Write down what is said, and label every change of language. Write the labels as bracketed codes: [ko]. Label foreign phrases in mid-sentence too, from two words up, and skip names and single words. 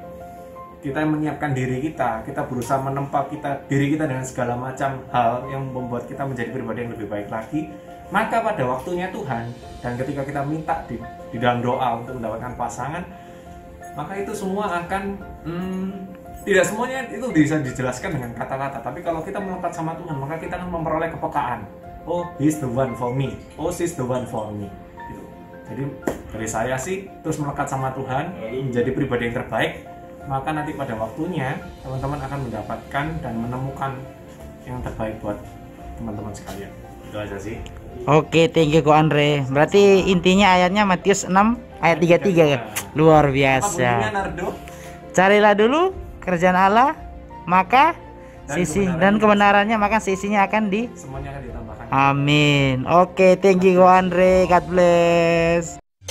[id] Kita menyiapkan diri kita berusaha menempa diri kita dengan segala macam hal yang membuat kita menjadi pribadi yang lebih baik lagi. Maka pada waktunya Tuhan, dan ketika kita minta di dalam doa untuk mendapatkan pasangan, maka itu semua akan tidak semuanya itu bisa dijelaskan dengan kata-kata. Tapi kalau kita melekat sama Tuhan, maka kita akan memperoleh kepekaan. [en] Oh, he's the one for me. Oh, she's the one for me. [id] Gitu. Jadi dari saya sih terus melekat sama Tuhan, menjadi pribadi yang terbaik, maka nanti pada waktunya teman-teman akan mendapatkan dan menemukan yang terbaik buat teman-teman sekalian. Itu aja sih. Oke, [en] thank you Ko Andre. [id] Berarti intinya ayatnya Matius 6 ayat 33 ya. Luar Apa bunyinya, biasa. Nardo? Carilah dulu kerajaan Allah, maka dan kebenarannya maka sisinya akan di Semuanya akan ditambahkan. Amin. Oke, [en] thank you Ko Andre. God bless.